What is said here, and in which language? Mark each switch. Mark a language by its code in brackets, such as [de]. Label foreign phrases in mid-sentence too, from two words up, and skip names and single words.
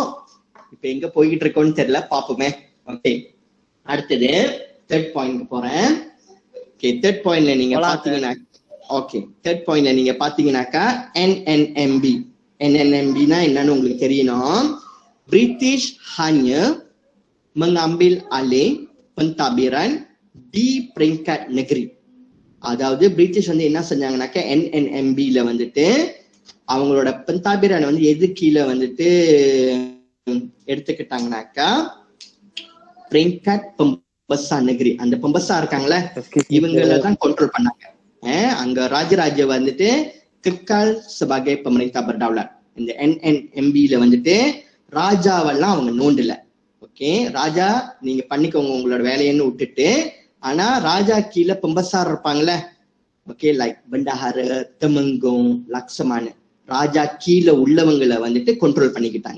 [ta] இப்ப எங்க போய்கிட்டு இருக்கோம்னு தெரியல, பாப்போமே. ஓகே, அடுத்தது [en] third point [ta] போறேன். [en] okay, third point [ta] நீங்க பாத்தீங்கன்னா பாத்தீங்கன்னாக்கா NNMB-னா என்னன்னு உங்களுக்கு தெரியணும். [ms] பிரிட்டிஷ் hanya mengambil alih pentadbiran di peringkat negeri. [ta] அதாவது பிரிட்டிஷ் வந்து என்ன செஞ்சாங்கன்னாக்கா NNMB-ல வந்துட்டு அவங்களோட pentadbiran வந்து எது கீழே வந்துட்டு எடுத்துக்கிட்டாங்கன்னாக்கா [ms] peringkat pembesar negeri. [ta] அந்த pembesar இருக்காங்களே இவங்கள தான் கண்ட்ரோல் பண்ணாங்க. அங்க ராஜராஜ வந்துட்டு [ms] kekal sebagai pemerintah berdaulat. [ta] இந்த NNMB-ல வந்துட்டு ராஜாவெல்லாம் அவங்க நோண்டல. ஓகே, ராஜா நீங்க பண்ணிக்கோங்க உங்களோட வேலையன்னு விட்டுட்டு, ஆனா ராஜா கீழே பெம்பசார் இருப்பாங்கல்ல, ஓகே, லைக் பண்டாஹார, தெமங்கோங், லக்சமான, ராஜா கீழே உள்ளவங்களை வந்துட்டு கண்ட்ரோல் பண்ணிக்கிட்டாங்க.